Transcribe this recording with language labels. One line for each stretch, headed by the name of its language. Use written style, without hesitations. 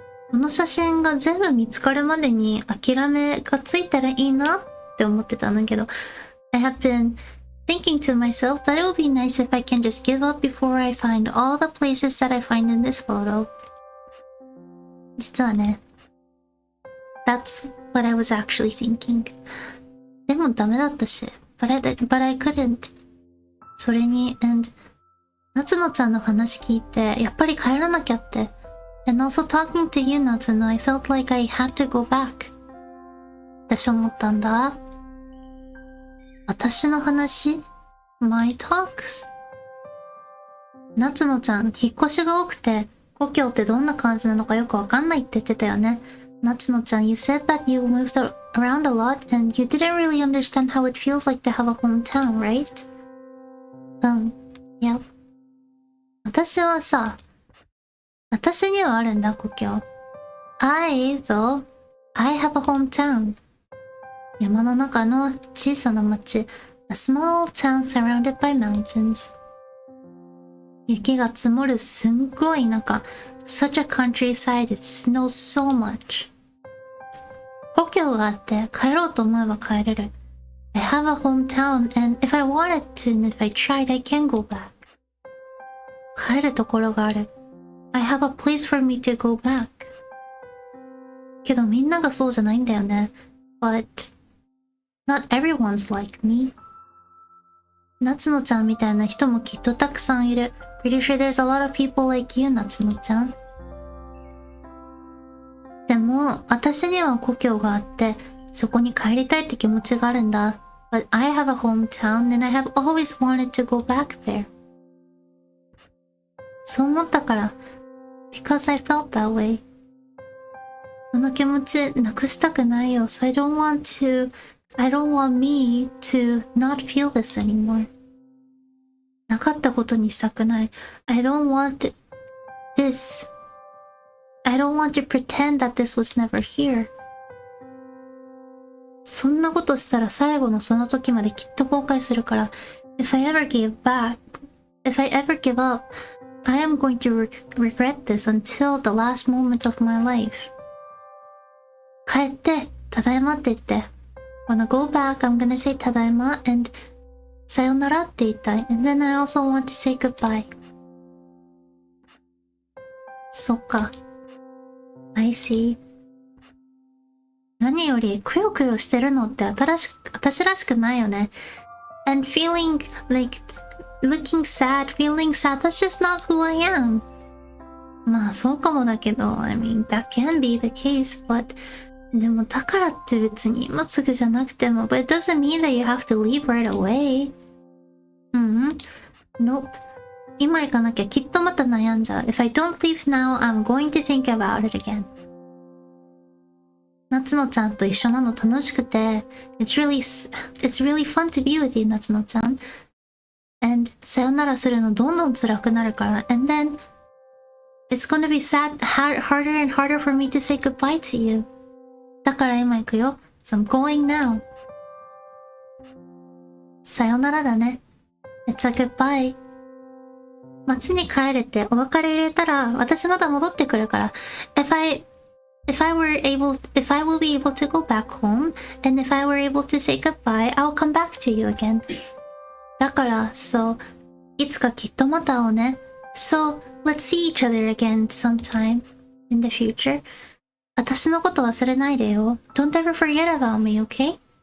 Japanese: この写真が全部見つかるまでに諦めがついたらいいなって思ってたんだけど、
English: I have been thinking to myself that it would be nice if I can just give up before I find all the places that I find in this photo.
Japanese: 実はね、
English: That's what I was actually thinking.
Japanese: でもダメだったし、
English: but I couldn't.
Japanese: それに、夏野ちゃんの話聞いて、やっぱり帰らなきゃって。
English: And also talking to you, Natsuno, I felt like I had to go back.
Japanese: 私思ったんだ。私の話 ?
English: My talks?
Japanese: 夏野ちゃん、引っ越しが多くて、故郷ってどんな感じなのかよくわかんないって言ってたよね。
English: Natsuno chan, you said that you moved around a lot and you didn't really understand how it feels like to have a hometown, right? Yep.
Japanese: 私はさ、私にはあるんだ、故郷。
English: I have a hometown.
Japanese: 山の中の小さな町。
English: A small town surrounded by mountains.
Japanese: 雪が積もるすんごい中。
English: Such a countryside, it snows so much.
Japanese: 故郷があって帰ろうと思えば帰れる。
English: I have a hometown and if I wanted to and if I tried, I can go back.
Japanese: 帰るところがある。
English: I have a place for me to go back.
Japanese: けどみんながそうじゃないんだよね。
English: But not everyone's like me.
Japanese: 夏野ちゃんみたいな人もきっとたくさんいる。
English: Pretty sure there's a lot of people like you, 夏野ちゃん。
Japanese: でも、私には故郷があって、そこに帰りたいって気持ちがあるんだ。
English: But I have a hometown and I have always wanted to go back there.
Japanese: そう思ったから、
English: because I felt that way.
Japanese: この気持ちなくしたくないよ。
English: So I don't want me to not feel this anymore.
Japanese: なかったことにしたくない。
English: I don't want this. I don't want to pretend that this was never here.
Japanese: そんなことしたら最後のその時まできっと後悔するから。
English: If I ever give up, I am going to regret this until the last moment of my life.
Japanese: 帰って、ただいまって言って。
English: When I go back, I'm gonna say ただいま and
Japanese: さよならって言いたい。
English: And then I also want to say goodbye.
Japanese: そっか。
English: I see.
Japanese: 何よりくよくよしてるのって私らしくないよね。
English: And feeling like looking sad, feeling sad, that's just not who I am.
Japanese: まあそうかもだけど、
English: I mean, that can be the case, but
Japanese: でもだからって別に今すぐじゃなくても、
English: but it doesn't mean that you have to leave right away. Nope.
Japanese: 今行かなきゃきっとまた悩んじゃう。
English: If I don't leave now, I'm going to think about it again.
Japanese: 夏野ちゃんと一緒なの楽しくて、
English: it's really fun to be with you, 夏野ちゃん。
Japanese: And さよならするのどんどん辛くなるから。
English: And then it's gonna be harder and harder for me to say goodbye to you.
Japanese: だから今行くよ。
English: So I'm going now.
Japanese: さよならだね。
English: It's a goodbye.
Japanese: 街に帰れてお別れ入れたら私また戻ってくるから。
English: If I will be able to go back home, and if I were able to say goodbye, I'll come back to you again.
Japanese: だから、そう、いつかきっとまた会おうね。
English: So, let's see each other again sometime in the future.
Japanese: 私のこと忘れないでよ。
English: Don't ever forget about me, okay?